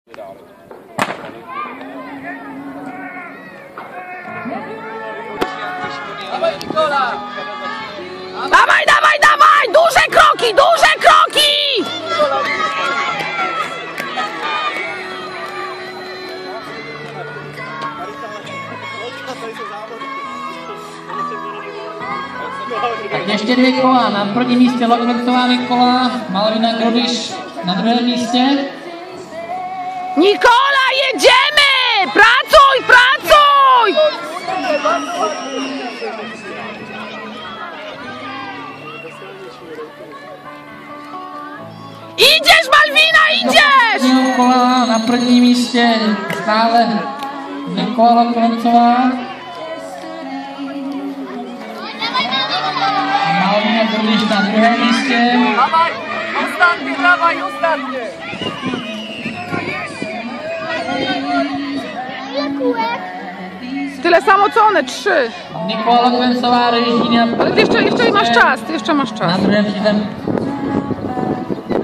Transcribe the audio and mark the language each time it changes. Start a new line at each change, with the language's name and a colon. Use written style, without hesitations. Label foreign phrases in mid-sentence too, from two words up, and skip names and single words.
Polish: Dawaj, Nikola! Dawaj, dawaj, dawaj! Duże kroki, duże kroki!
Czech: Tak ještě 2 kola. Na prvním místě Lokvencová Nikola, Malvina Grodyš na druhém místě.
Polish: Nikola, jedziemy! Pracuj, pracuj! Idziesz, Malwina, idziesz!
Czech: Kola na prvním místě stále Nikola Lokvencová. Malvina Grodyš na druhém místě.
Polish: Dawaj, ostatnie, dawaj, ostatnie! Tyle samo co one, 3.
Czech: Nikola Lokvencová jezdí na
Polish: Ale ty jeszcze masz czas, ty jeszcze masz czas.
Czech: Na druhém místě.